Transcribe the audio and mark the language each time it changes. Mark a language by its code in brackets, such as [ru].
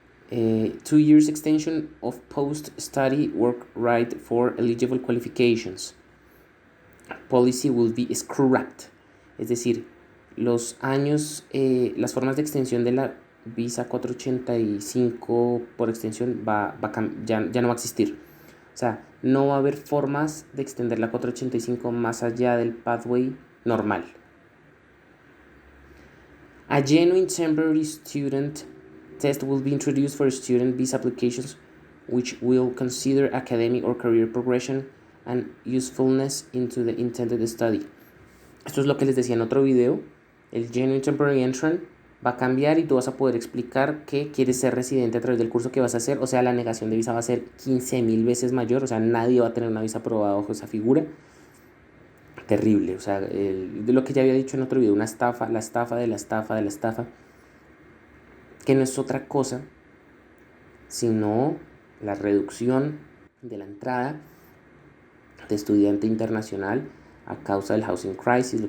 [en] 2 years extension of post-study work right for eligible qualifications. Policy will be scrapped. [es] Es decir, los años, las formas de extensión de la visa 485 por extensión ya no va a existir. O sea, no va a haber formas de extender la 485 más allá del pathway normal. [en] A genuine temporary student test will be introduced for student visa applications which will consider academic or career progression and usefulness into the intended study. [es] Esto es lo que les decía en otro video. El Genuine Temporary Entrant va a cambiar y tú vas a poder explicar que quieres ser residente a través del curso que vas a hacer. O sea, la negación de visa va a ser 15.000 veces mayor. O sea, nadie va a tener una visa aprobada bajo esa figura. Terrible. O sea, de lo que ya había dicho en otro video, una estafa, la estafa de la estafa de la estafa, que no es otra cosa sino la reducción de la entrada de estudiante internacional a causa del [en] housing crisis.